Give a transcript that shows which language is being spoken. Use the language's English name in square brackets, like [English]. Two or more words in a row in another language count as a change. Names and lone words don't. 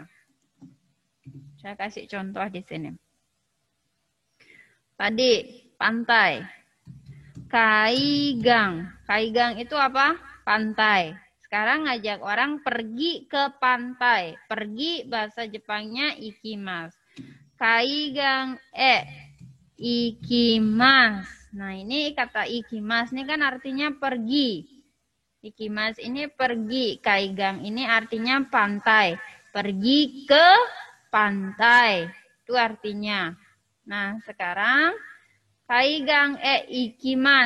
[Indonesian] Saya kasih contoh di sini. Tadi, pantai. Kaigang. Kaigang itu apa? Pantai. Sekarang ngajak orang pergi ke pantai. Pergi bahasa Jepangnya ikimasu. [Japanese] 海岸行きます. [Indonesian] Nah, ini kata ikimasu ini kan artinya pergi. Ikimasu ini pergi. Kaigang ini artinya pantai. Pergi ke pantai. Itu artinya. Nah, sekarang [Japanese] 海岸行きます.